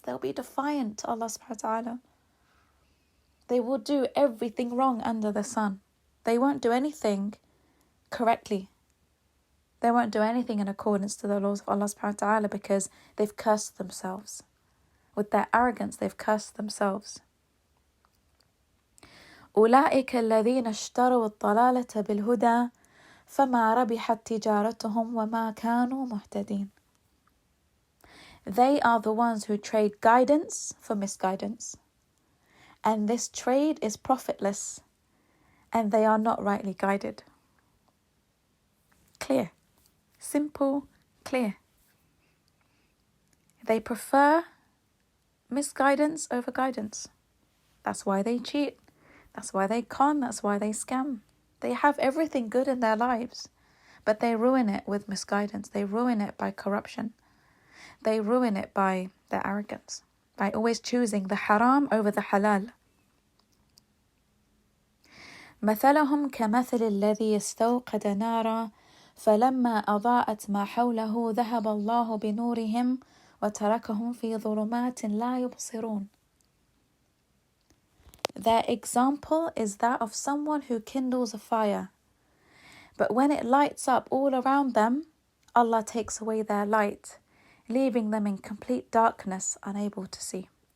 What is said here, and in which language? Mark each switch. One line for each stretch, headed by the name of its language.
English: They'll be defiant to Allah subhanahu wa ta'ala. They will do everything wrong under the sun. They won't do anything correctly. They won't do anything in accordance to the laws of Allah subhanahu wa ta'ala, because they've cursed themselves. With their arrogance, they've cursed themselves.
Arabic: أولئك الذين اشتروا الضلالة بالهدى فما ربحت تجارتهم وما كانوا مهتدين.
English: They are the ones who trade guidance for misguidance. And this trade is profitless, and they are not rightly guided. Clear. Simple, clear. They prefer misguidance over guidance. That's why they cheat. That's why they con. That's why they scam. They have everything good in their lives, but they ruin it with misguidance. They ruin it by corruption. They ruin it by their arrogance, by always choosing the haram over the halal.
Arabic: مثلهم كمثل الذي استوقد نارا فلما أضاءت ما حوله ذهب الله بنورهم وتركهم في ظلمات لا يبصرون.
English: Their example is that of someone who kindles a fire, but when it lights up all around them, Allah takes away their light, leaving them in complete darkness, unable to see.